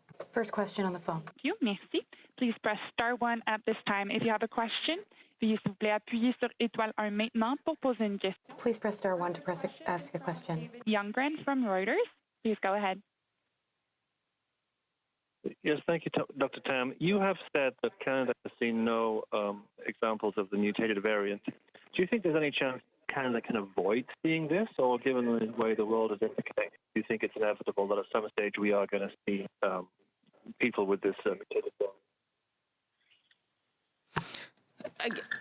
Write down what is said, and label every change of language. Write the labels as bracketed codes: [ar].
[en] First question on the phone. Thank you. [fr] Merci. [en] Please press star 1 at this time if you have a question. [fr] Veuillez s'il vous plaît appuyer sur étoile 1 maintenant pour poser une question. [en] Please press star 1 to ask a question. Youngren from Reuters. Please go ahead. Yes, thank you, Dr. Tam. You have said that Canada has seen no examples of the mutated variant. Do you think there's any chance Canada can avoid seeing this, or given the way the world is interconnected, do you think it's inevitable that at some stage we are going to see people with this mutated variant?